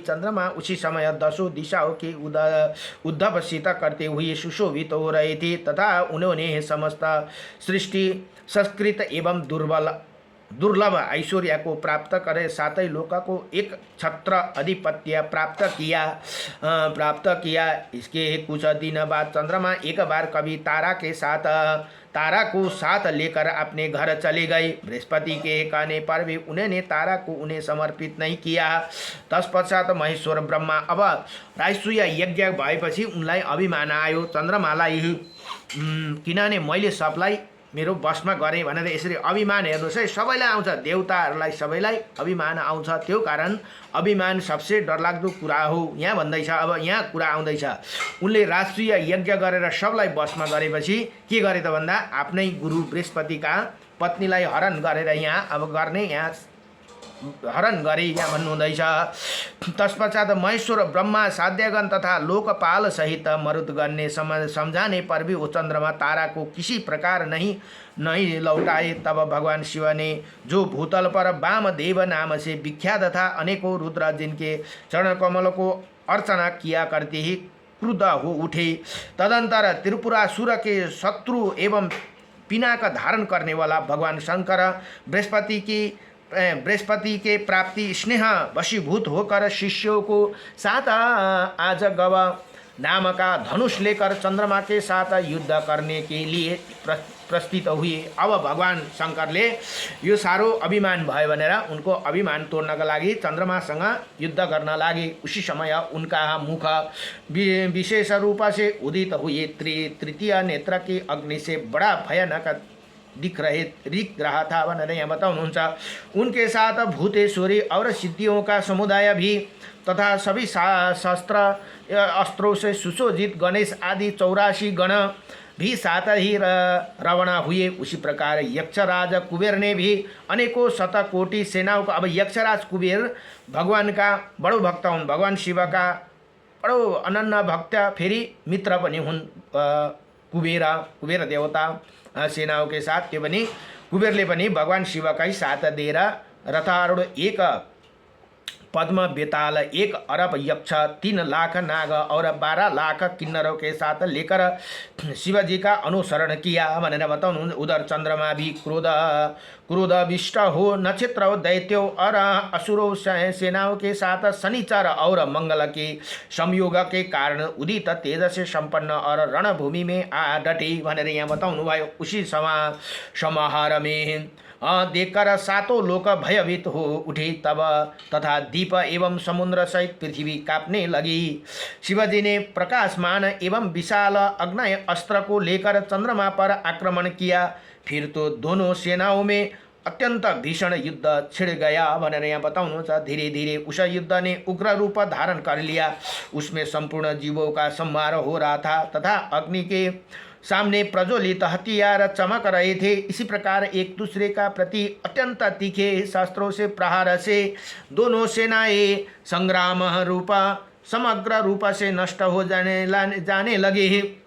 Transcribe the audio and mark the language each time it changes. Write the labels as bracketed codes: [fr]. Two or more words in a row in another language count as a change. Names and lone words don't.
[hi] चंद्रमा उसी समय 10 दिशाओं के उद्धवसित करते हुए सुशोभित हो रहे थे तथा उन्होंने समस्त सृष्टि संस्कृत एवं दुर्लभ ऐश्वर्य को प्राप्त करे साथ ही लोक को एक छत्र अधिपत्य प्राप्त किया। इसके कुछ दिन बाद चंद्रमा एक बार कभी तारा को साथ लेकर अपने घर चले गए। बृहस्पति के कहने पर भी उन्होंने तारा को उन्हें समर्पित नहीं किया। [ne] तत्पश्चात महेश्वर ब्रह्मा अब राजसूय यज्ञ भएपछि उनलाई अभिमान आयो चन्द्रमालाई किनभने मैले सबलाई मेरो बसमा गरेँ भनेर यसरी अभिमान हेर्नुहोस् है सबैलाई आउँछ, देवताहरूलाई सबैलाई अभिमान आउँछ। त्यो कारण अभिमान सबसे डरलाग्दो कुरा हो यहाँ भन्दैछ। अब यहाँ कुरा आउँदैछ उनले राजसूय यज्ञ गरेर सबलाई बसमा गरेपछि के गरे त भन्दा आफ्नै गुरु बृहस्पतिका पत्नीलाई हरण गरेर यहाँ हरण गरे यहाँ भन्नुहुँदैछ। [hi] तत्पश्चात महेश्वर ब्रह्मा साध्यगण तथा लोकपाल सहित मरुदगण ने समझाने पर भी वो चंद्रमा तारा को किसी प्रकार नहीं लौटाए। तब भगवान शिव ने जो भूतल पर वामदेव नाम से विख्यात था अनेकों रुद्र जिनके चरण कमल को अर्चना किया करते ही क्रुद्ध हो उठे। तदंतर त्रिपुरासुर के शत्रु एवं पिनाक धारण करने वाला भगवान शंकर बृहस्पति के प्राप्ति स्नेह वशीभूत होकर शिष्यों को साथ आज गव नाम का धनुष लेकर चंद्रमा के साथ युद्ध करने के लिए प्रस्थित हुए। [ne] अब भगवान शंकरले यो सारो अभिमान भयो भनेर उनको अभिमान तोड्नका लागि चन्द्रमासँग युद्ध गर्न लागे। [hi] उसी समय उनका मुख विशेष रूप से उदित हुए। तृतीय नेत्र की अग्नि से बड़ा भयानक दिख रहा था [ne] भनेर यहाँ बताउनुहुन्छ। [hi] उनके साथ भूतेश्वरी और सिद्धियों का समुदाय भी तथा सभी शस्त्र अस्त्रों से सुशोभित गणेश आदि 84 गण भी साथ ही रवाना हुए। उसी प्रकार यक्षराज कुबेर ने भी अनेकों शतकोटि सेनाओं का। अब यक्षराज कुबेर भगवान का बड़ो भक्त हुन्, भगवान शिव का बड़ो अनन्य भक्त फेरि मित्र पनि हुन्। कुबेर देवता सेनाओं के साथ [ne] त्यो पनि कुबेरले पनि भगवान शिवकै साथ दिएर [hi] रथारूढ 1 पद्म बेताल 1 अरब यक्ष 3 लाख नाग और 12 लाख किन्नरों के साथ लेकर शिवजी का अनुसरण किया [ne] भनेर बताउनु। [hi] उधर चंद्रमा भी क्रोधविष्ट हो नक्षत्र दैत्यों और असुरों सेनाओं के साथ शनिचर और मंगल के संयोग के कारण उदित तेज से संपन्न और रणभूमि में आ डटे [ne] भनेर यहाँ बताउनु भयो। [hi] उसी समाहार में देखकर 7 लोक भयभीत हो उठे। तब तथा दीप एवं समुद्र सहित पृथ्वी कांपने लगी। शिवजी ने प्रकाशमान एवं विशाल अग्नेय अस्त्र को लेकर चंद्रमा पर आक्रमण किया। फिर तो दोनों सेनाओं में अत्यंत भीषण युद्ध छिड़ गया [ne] भनेर यहाँ बताउनु छ। [hi] धीरे धीरे उस युद्ध ने उग्र रूप धारण कर लिया। उसमें संपूर्ण जीवों का संहार हो रहा था तथा अग्नि के सामने प्रज्वलित हथियार चमक रहे थे। इसी प्रकार एक दूसरे का प्रति अत्यंत तीखे शस्त्रों से प्रहार से दोनों सेनाएं संग्राम रूप समग्र रूप से नष्ट हो जाने लगे।